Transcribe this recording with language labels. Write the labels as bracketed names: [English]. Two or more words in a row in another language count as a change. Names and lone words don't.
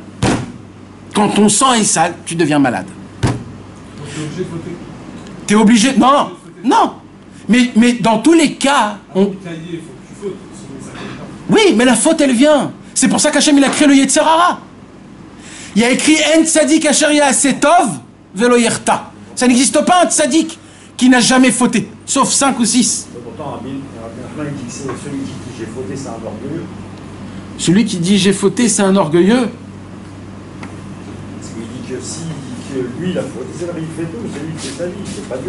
[French] Quand ton sang est sale, tu deviens malade. T'es obligé de voter. T'es obligé... Non, non. Mais dans tous les cas... Il faut que tu fautes, sinon ça compte pas. Oui, mais la faute, elle vient. C'est pour ça qu'Hachem, il a créé le [Hebrew] יצר הרע. [French] Il y a écrit « [Hebrew] אין צדיק אשר יעשה טוב ולא יחטא ». [French] Ça n'existe pas un tzadik qui n'a jamais fauté, sauf 5 ou 6. Pourtant, Rabbi Nachman dit que c'est celui qui dit j'ai fauté, c'est un orgueilleux. Celui qui dit « j'ai fauté », c'est un orgueilleux. Parce qu'il dit que si que lui, il a fauté, c'est lui qui fait tout, c'est lui qui fait sa vie, c'est pas Dieu.